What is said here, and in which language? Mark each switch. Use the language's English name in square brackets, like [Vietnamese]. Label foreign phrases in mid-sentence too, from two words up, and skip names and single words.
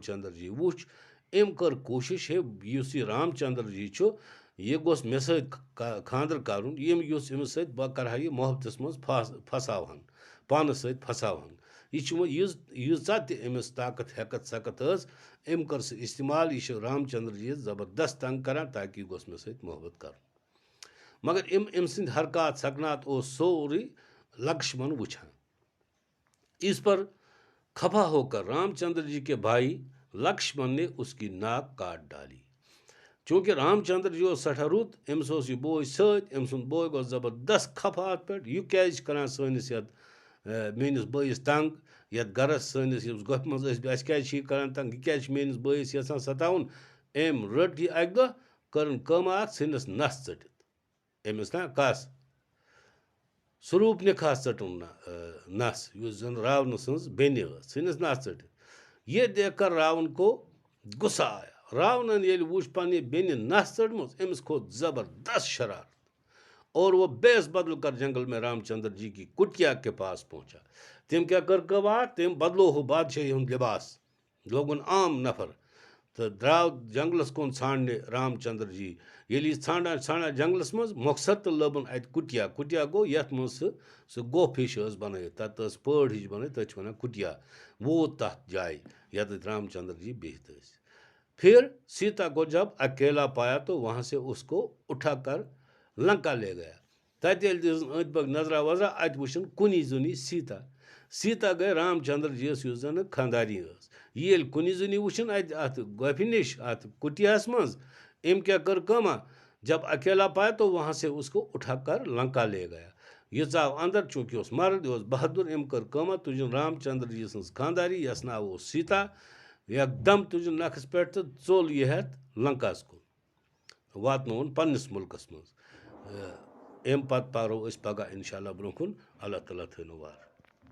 [Kashmiri] چندر جی وُچھ أمۍ کٔر کوٗشش ہے یُس یہِ رام چندر جی چھُ یہِ گوٚژھ مےٚ سۭتۍ خاندر کرُن یُس أمِس سۭتۍ بہٕ کرٕ ہا یہِ محبتس منٛز پھساوہن پانس سۭتۍ پھساوہن یہِ چھُ ییٖژاہ تہِ أمِس طاقت ہیٚکتھ سکت ٲس أمۍ کٔر سُہ استعمال یہِ چھُ رام چندر جی یس زبردست تنگ کران تاکہِ یہِ گوٚژھ مےٚ سۭتۍ محبت کرُن مگر أمۍ سٕنٛدۍ حرکات سکنات اوس سورُے لکشمن وٕچھان [Urdu] اس پر خفا ہو کر رام چندر جی کے بھائی لکشمن نے اس کی ناک کاٹ ڈالی [Kashmiri] چوٗنٛکہِ رام چندر جی اوس سٮ۪ٹھاہ رُت أمِس اوس یہِ بوے سۭتۍ أمۍ سُنٛد بوے گوٚو زبردست خفا اتھ پٮ۪ٹھ یہِ کیازِ چھِ کران سٲنِس یتھ میٲنِس بٲیِس تنگ یتھ گرس سٲنِس یُس گۄپھِ منٛز ٲسۍ اَسہِ کیازِ چھِ یہِ کران تنگ یہِ کیازِ چھِ میٲنِس بٲیِس یژھان ستاوُن أمۍ رٔٹ یہِ اکہِ دۄہ کٔرٕن کٲما اکھ ژھٕنِس نس ژٔٹِتھ أمِس نا کس سوروپ نکھاس ژٔٹُن نس یُس زن راونہٕ سٕنٛز بیٚنہِ ٲس ژھٕنِس نس ژٔٹِتھ [Urdu] یہ دیکھ کر راون کو غصہ آیا [Kashmiri] راونن ییٚلہِ وُچھ پننہِ بیٚنہِ نس ژٔٹمٕژ أمِس کھوٚت زبردست شرارت [Urdu] اور وہ بیس بدل کر جنگل میں رام چندر جی کی کٹیا کے پاس پہنچا [Kashmiri] تٔمۍ کیٛاہ کٔر کٲما تٔمۍ بدلو ہُہ بادشاہی ہُنٛد لباس لوگُن عام نفر تہٕ درٛاو جنگلس کُن ژھانڈنہِ رام چندر جی ییٚلہِ یہِ ژھانڈان جنگلس منٛز مۄخصر تہٕ لٔبُن اَتہِ کٹیا گوٚو یتھ منٛز سُہ گوٚپھ ہِش ٲس بنٲیِتھ تتھ ٲس پٲڑ ہِش بنٲیِتھ تٔتھۍ چھِ ونان کٹیا ووت تتھ جایہِ یتھ رام چندر جی بِہِتھ ٲسۍ [Urdu] پھر سیتا کو جب اکیلا پایا تو وہاں سے اس کو اٹھا کر لنکا لے گیا [Kashmiri] تتہِ ییٚلہِ دِژٕن أنٛدۍ پٔکۍ نظرا وظرا اَتہِ وٕچھُن کُنی زوٚنی سیتا گٔے رام چندر جی یس یُس زن خانداری ٲس یہِ ییٚلہِ کُنی زوٚنی وٕچھُن اَتہِ اتھ گۄپھِ نِش اتھ کُٹیاہس منٛز أمۍ کیٛاہ کٔر کٲما [Urdu] جب اکیلا پایا تو وہاں سے اس کو اٹھا کر لنکا لے گیا [Kashmiri] یہِ ژاو اندر چوٗنٛکہِ یہِ اوس مرد یہِ اوس بہادُر أمۍ کٔر کٲما تُجِن رام چندر جی سٕنٛز خانداری یس ناو اوس سیتا एकदम तुझ नखस पे तो चोल यह लंकास को वातन पन्नस मुल्कस मज अम पत पारो पगह इंशाल्लाह ब्रोह कुन अल्लाह ताला थो वार।